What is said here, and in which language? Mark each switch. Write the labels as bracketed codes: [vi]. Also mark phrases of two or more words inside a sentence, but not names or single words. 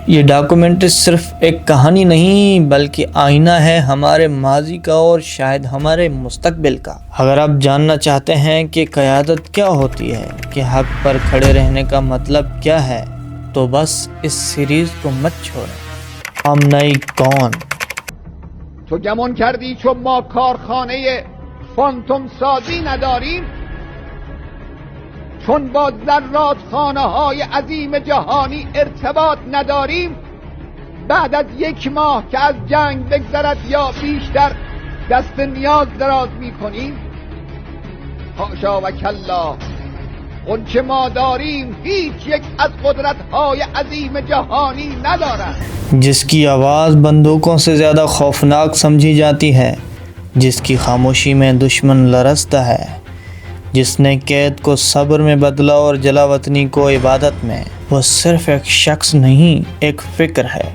[ur] یہ ڈاکیومنٹری صرف ایک کہانی نہیں، بلکہ آئینہ ہے ہمارے ماضی کا اور شاید ہمارے مستقبل کا. اگر آپ جاننا چاہتے ہیں کہ قیادت کیا ہوتی ہے، کہ حق پر کھڑے رہنے کا مطلب کیا ہے، تو بس اس سیریز کو مت چھوڑیں. خامنہ‌ای کون? [fa] تو گمان کردی چون ما کارخانه فانتوم سازی نداریم، چون با ذرات خانه های عظیم جهانی ارتباط نداریم، بعد از 1 ماه که از جنگ بگذرد یا بیشتر دست نیاز دراز می کنیم؟ حاشا و کلا، اون که ما داریم هیچ یک از قدرت های عظیم جهانی ندارد। [ur] جس کی آواز بندوقوں سے زیادہ خوفناک سمجھی جاتی ہے، جس کی خاموشی میں دشمن لرزتا ہے، جس نے قید کو صبر میں بدلا اور جلاوطنی کو عبادت میں، وہ صرف ایک شخص نہیں، ایک فکر ہے.